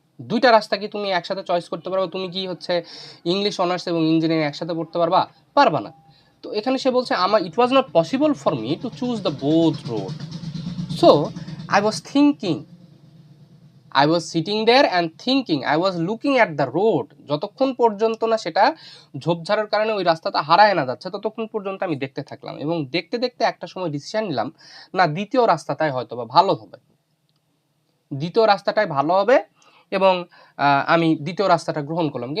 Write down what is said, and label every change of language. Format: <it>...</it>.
<bn>দুইটা রাস্তা কি তুমি একসাথে চয়েস করতে পারবা? তুমি কি হচ্ছে ইংলিশ অনার্স এবং ইঞ্জিনিয়ারিং একসাথে পড়তে পারবা? পারবা না। তো এখানে সে বলছে আমার</bn> <en>It was not possible for me to choose the both road. So I was thinking, I was sitting there and thinking, I was looking at the road.</en> <bn>যতক্ষণ পর্যন্ত না সেটা ঝোপঝাড়ের কারণে ওই রাস্তাটা হারায় না যাচ্ছে ততক্ষণ পর্যন্ত আমি দেখতে থাকলাম এবং দেখতে দেখতে একটা সময় ডিসিশন নিলাম, না দ্বিতীয় রাস্তাটাই হয়তো বা ভালো হবে, দ্বিতীয় রাস্তাটাই ভালো হবে এবং আমি দ্বিতীয় রাস্তাটা গ্রহণ করলাম।</bn>